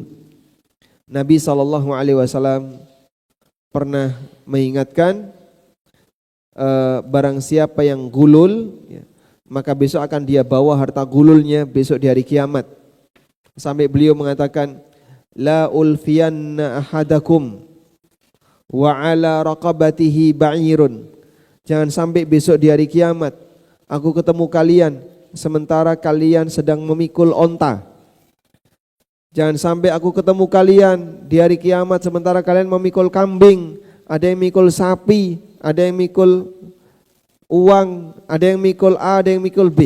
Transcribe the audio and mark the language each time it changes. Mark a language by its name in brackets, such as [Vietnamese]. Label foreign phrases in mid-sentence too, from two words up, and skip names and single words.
[Indonesian] Nabi SAW pernah mengingatkan barang siapa yang gulul, ya, maka besok akan dia bawa harta gululnya besok di hari kiamat. Sampai beliau mengatakan, [Arabic] لا ألفين أحدكم وعلى رقبته بعير. [Indonesian] Jangan sampai besok di hari kiamat aku ketemu kalian sementara kalian sedang memikul onta. Jangan sampai aku ketemu kalian di hari kiamat sementara kalian memikul kambing, ada yang mikul sapi, ada yang mikul uang, ada yang mikul A, ada yang mikul B.